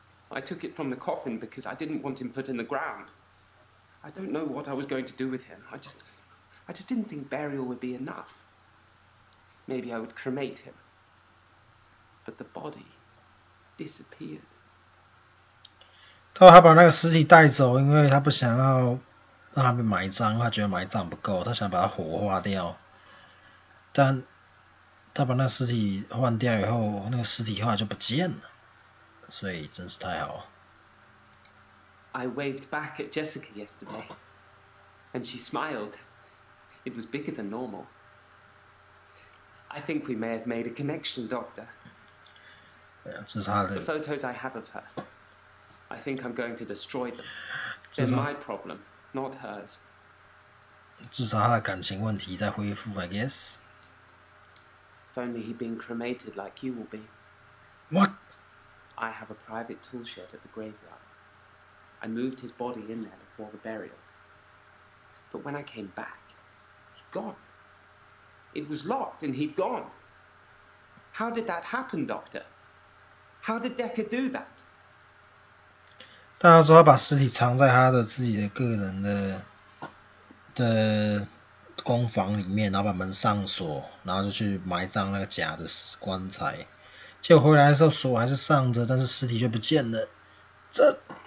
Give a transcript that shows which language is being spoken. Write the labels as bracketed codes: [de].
[en] I took it from the coffin because I didn't want him put in the ground. I don't know what I was going to do with him. I just didn't think burial would be enough. Maybe I would cremate him. But the body disappeared. [zh] 他把那个尸体带走，因为他不想要让他被埋葬，他觉得埋葬不够，他想把它火化掉。但他把那个尸体换掉以后，那个尸体后来就不见了，所以真是太好了。 [en] I waved back at Jessica yesterday, and she smiled. It was bigger than normal. I think we may have made a connection, Doctor. [zh] 这是他的 [en] The photos I have of her, I think I'm going to destroy them. They're my problem, not hers. [zh] 至少他的感情问题在恢复 [en] I guess. If only he'd been cremated like you will be. What? I have a private tool shed at the graveyard. I moved his body in there before the burial. But when I came back, he'd gone. It was locked and he'd gone. How did that happen, Doctor? How did Dekker do that? [zh] 但他说他把尸体藏在他的自己的个人的工房里面，然后把门上锁，然后就去埋葬那个假的棺材。结果回来的时候锁还是上着，但是尸体就不见了。这